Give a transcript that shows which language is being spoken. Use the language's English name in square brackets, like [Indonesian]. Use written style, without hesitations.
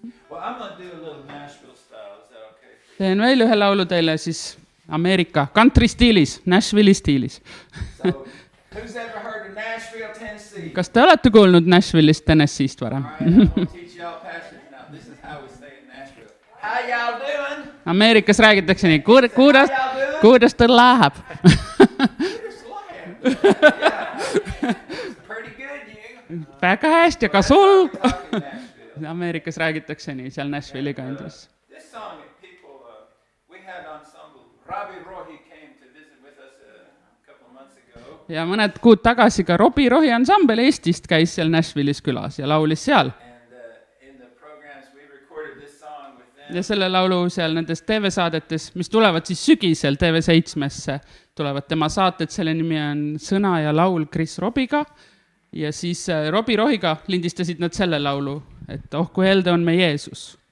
[English] Well, I'm going to do a little Nashville style. Is that okay for you? [Estonian] Teen veel ühe laulu teile siis Ameerika country stiilis, Nashville'i stiilis. [English] So, who's ever heard of Nashville, Tennessee? [Estonian] Kas te olete kuulnud Nashville'ist Tennessee'st varem? [English] All right, I'm going to teach y'all pastors now. This is how we say it in Nashville. How y'all doing? [Estonian] Ameerikas räägitakse nii, kuidas ta läheb? [English] Just lying. Yeah. Pretty good, you. [Estonian] Väga hästi, aga sul? [English] Talk in Nashville. [Estonian] Ameerikas räägitakse nii, seal Nashville'i kandis. [English] This song, people, we had ensemble. Robbie Rohi came to visit with us a couple of months ago. [Estonian] Ja mõned kuud tagasi ka Robbie Rohi ansambel Eestist käis seal Nashville'is külas ja laulis seal. [English] And in the programs, we recorded this song with them. [Estonian] Ja selle laulu seal nendes TV-saadetes, mis tulevad siis sügisel TV7-sse, tulevad tema saated, selle nimi on Sõna ja laul Chris Robbiga. Ja siis Robbie Rohiga lindistasid nad selle laulu, et oh kui helde on me Jeesus.